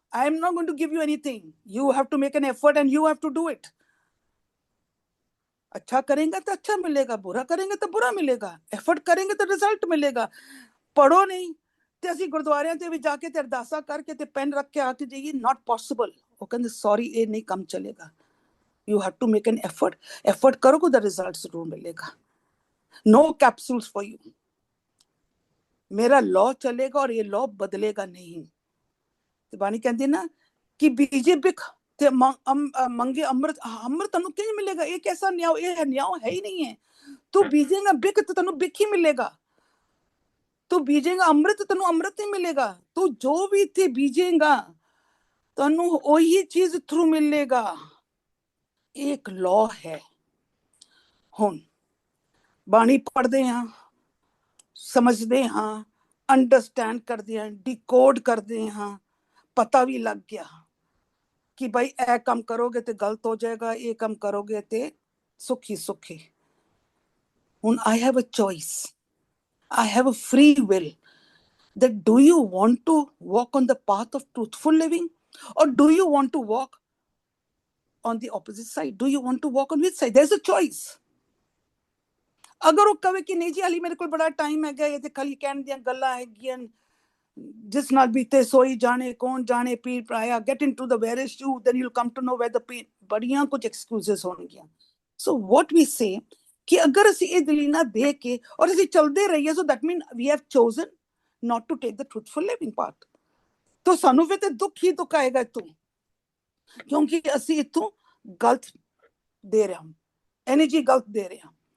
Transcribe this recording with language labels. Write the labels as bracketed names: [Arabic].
[English] I am not going to give you anything. You have to make an effort and you have to do it. [Hindi] अच्छा करेंगे तो अच्छा मिलेगा, बुरा करेंगे तो बुरा मिलेगा, एफर्ट करेंगे तो रिजल्ट मिलेगा। पढ़ो नहीं [Punjabi] ਤੇ ਅਸੀਂ ਗੁਰਦੁਆਰਿਆਂ ਤੇ ਵੀ ਜਾ ਕੇ ਤੇ ਅਰਦਾਸਾਂ ਕਰਕੇ ਤੇ ਪੈਨ ਰੱਖ ਕੇ ਆ ਕੇ ਜਾਈਏ, [English] not possible। [Punjabi] ਉਹ ਕਹਿੰਦੇ ਸੌਰੀ, ਇਹ ਨਹੀਂ ਕੰਮ ਚੱਲੇਗਾ। [English] You have to make an effort. [Punjabi] Effort ਕਰੋਗੇ ਤਾਂ ਰਿਜ਼ਲਟ ਜ਼ਰੂਰ ਮਿਲੇਗਾ। [English] No capsules for you. [Punjabi] ਮੇਰਾ law ਚੱਲੇਗਾ ਔਰ ਇਹ law ਬਦਲੇਗਾ ਨਹੀਂ। ਤੇ ਬਾਣੀ ਕਹਿੰਦੀ ਨਾ ਕਿ ਬੀਜੇ ਬਿਖ ਤੇ ਮੰਗੇ ਅੰਮ੍ਰਿਤ, ਅੰਮ੍ਰਿਤ ਤੈਨੂੰ ਕਿੰਜ ਮਿਲੇਗਾ? ਇਹ ਕੈਸਾ ਨਿਆਂ? ਇਹ ਨਿਆਂ ਹੈ ਹੀ ਨਹੀਂ ਹੈ। ਤੂੰ ਬੀਜੇਗਾ ਬਿਕ ਤੇ ਤੈਨੂੰ ਬਿਕ ਹੀ ਮਿਲੇਗਾ। ਤੂੰ ਬੀਜੇਗਾ ਅੰਮ੍ਰਿਤ, ਤੈਨੂੰ ਅੰਮ੍ਰਿਤ ਹੀ ਮਿਲੇਗਾ। ਤੂੰ ਜੋ ਵੀ ਇੱਥੇ ਬੀਜੇਗਾ ਤੁਹਾਨੂੰ ਉਹੀ ਚੀਜ਼ ਥਰੂ ਮਿਲੇਗਾ। ਇਹ ਇੱਕ ਲਾਅ ਹੈ। ਹੁਣ ਬਾਣੀ ਪੜ੍ਹਦੇ ਹਾਂ, ਸਮਝਦੇ ਹਾਂ, ਅੰਡਰਸਟੈਂਡ ਕਰਦੇ ਹਾਂ, ਡੀਕੋਡ ਕਰਦੇ ਹਾਂ, ਪਤਾ ਵੀ ਲੱਗ ਗਿਆ ਕਿ ਭਾਈ ਇਹ ਕੰਮ ਕਰੋਗੇ ਤੇ ਗਲਤ ਹੋ ਜਾਏਗਾ, ਇਹ ਕੰਮ ਕਰੋਗੇ ਤੇ ਸੁਖੀ ਸੁਖੀ। [English] ਹੁਣ I have a choice, I have a free will, that do you want to walk on the path of truthful living, or do you want to walk on the opposite side? Do you want to walk on which side? There's a choice. [Punjabi] ਅਗਰ ਉਹ ਕਵੇ ਕਿ ਨਹੀਂ ਜੀ ਹਾਲੀ ਮੇਰੇ ਕੋਲ ਬੜਾ ਟਾਈਮ ਹੈਗਾ, ਇਹ ਤੇ ਖਾਲੀ ਕਹਿਣ ਦੀਆਂ ਗੱਲਾਂ ਹੈਗੀਆਂ, ਜਿਸ ਨਾਲ ਬੀਤੇ ਸੋਈ ਜਾਣੇ, ਕੌਣ ਜਾਣੇ ਪੀਰ ਪਰਾਇਆ, [English] get into the whereas you, then you'll come to know where the pain, [Punjabi] ਬੜੀਆਂ ਕੁਝ ਐਕਸਕਿਊਜ਼ਸ ਹੋਣਗੀਆਂ। [English] So what we say [Punjabi] ਕਿ ਅਗਰ ਅਸੀਂ ਇਹ ਦਲੀਲਾਂ ਦੇ ਕੇ ਔਰ ਅਸੀਂ ਚਲਦੇ ਰਹੀਏ, [English] so that means we have chosen not to take the truthful living part, [Punjabi] ਤਾਂ ਸਾਨੂੰ ਫਿਰ ਤੇ ਦੁੱਖ ਹੀ ਦੁੱਖ ਆਏਗਾ ਇੱਥੋਂ, ਕਿਉਂਕਿ ਅਸੀਂ ਇੱਥੋਂ ਗਲਤ ਦੇ ਰਹੇ ਹਾਂ, ਐਨਰਜੀ ਗਲਤ ਦੇ ਰਹੇ ਹਾਂ।